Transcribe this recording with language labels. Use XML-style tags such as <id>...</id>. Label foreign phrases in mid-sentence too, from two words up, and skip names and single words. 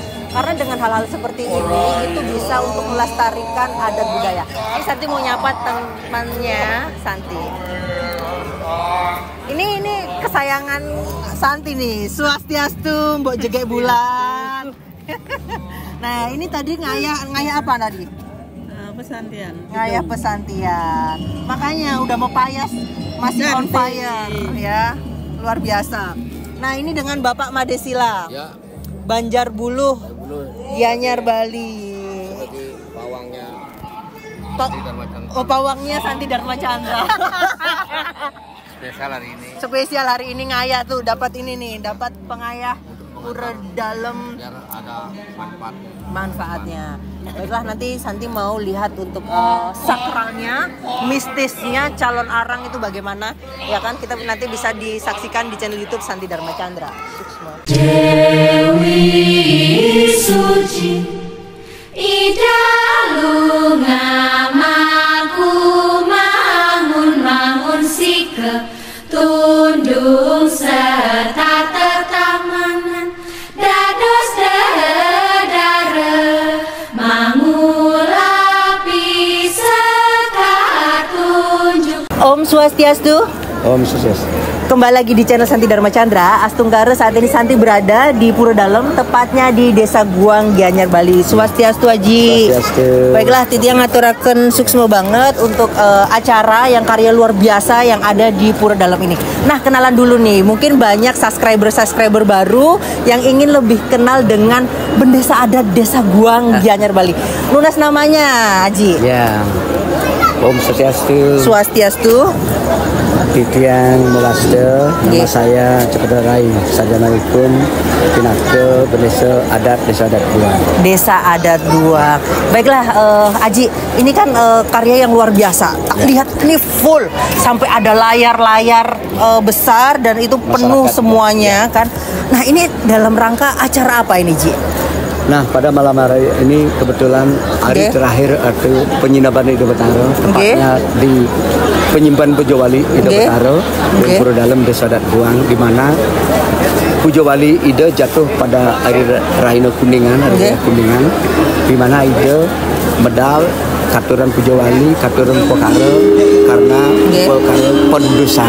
<id>Karena dengan hal-hal seperti ini, itu bisa untuk melestarikan adat budaya. Ini Santi mau nyapa temannya Santi. Ini kesayangan Santi nih, Swastiastu, Mbok Jegek Bulan. Nah, ini tadi ngaya apa tadi? Pesantian. Ngayah pesantian. Makanya udah mau payas, masih on fire ya. Luar biasa. Nah, ini dengan Bapak Madesila. Ya. Banjar Buluh. Gianyar Bali. Sebagai pawangnya pawangnya Santi Dharma Chandra. Spesial hari ini. Spesial hari ini ngayah tuh, dapat ini nih, dapat pengayah Pura Dalam, biar ada manfaatnya. Baiklah, nanti Santi mau lihat untuk sakralnya, mistisnya calon arang itu bagaimana, ya kan? Kita nanti bisa disaksikan di channel YouTube Santi Dharma Chandra.</id> <ban>Dewi suci ida lungamaku mangun sike tundung serta tetamanan dados dedare mangulapi sekar tunjuk.</ban> <id>Om Swastiastu. Om Swastiastu. Kembali lagi di channel Santi Dharma Chandra. Astunggara, saat ini Santi berada di Pura Dalam, tepatnya di Desa Guang Gianyar Bali. Swastiastu Haji. Swastiastu. Baiklah, Titi yang</id> <ban>ngaturaken suksma</ban> <id>banget untuk acara yang karya luar biasa yang ada di Pura Dalam ini. Nah, kenalan dulu nih. Mungkin banyak subscriber baru yang ingin lebih kenal dengan Bendesa Adat Desa Guang Gianyar Bali. Lunas namanya, Haji. Ya. Om Swastiastu. Swastiastu.</id> <ban>Titian Mulaste,</ban> <id>nama saya Cepeda Rai, sarjana hukum, Pinake, Bendesa Adat Desa Adat Guang. Desa Adat Guang. Baiklah, Aji, ini kan karya yang luar biasa. Lihat ini full, sampai ada layar-layar besar dan itu penuh semuanya kan. Nah, ini dalam rangka acara apa ini, Ji? Nah, pada malam hari ini kebetulan hari terakhir atau penyinaban Ida Betaro, tepatnya di penyimpan Pujo Wali Ida Betaro di Pura Dalam Desa Adat Guang, di mana Pujo Wali Ida jatuh pada hari Rahina Kuningan, Kuningan, di mana</id> <ban>Ida medal katuran</ban> <id>Pujo Wali, katuran Pokare karena Pokare pendudusan.</id>